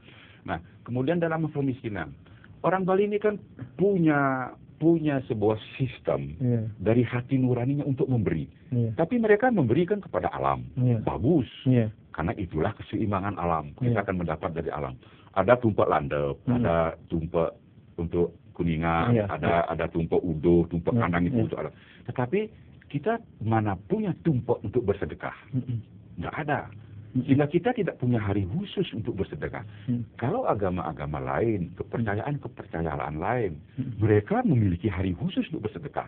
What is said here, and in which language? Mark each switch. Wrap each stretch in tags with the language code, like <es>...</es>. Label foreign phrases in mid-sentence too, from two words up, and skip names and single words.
<id>Nah, kemudian dalam kemiskinan. Orang Bali ini kan punya sebuah sistem dari hati nuraninya untuk memberi. Tapi mereka memberikan kepada alam. Bagus. Karena itulah keseimbangan alam. Kita akan mendapat dari alam. Ada tumpak landep, ada tumpak untuk kuningan, ada tumpak udo, tumpak kandang itu untuk alam. Tetapi kita mana punya tumpak untuk bersedekah? Nggak ada. Sehingga kita tidak punya hari khusus untuk bersedekah. Kalau agama-agama lain, kepercayaan lain, mereka memiliki hari khusus untuk bersedekah.</id>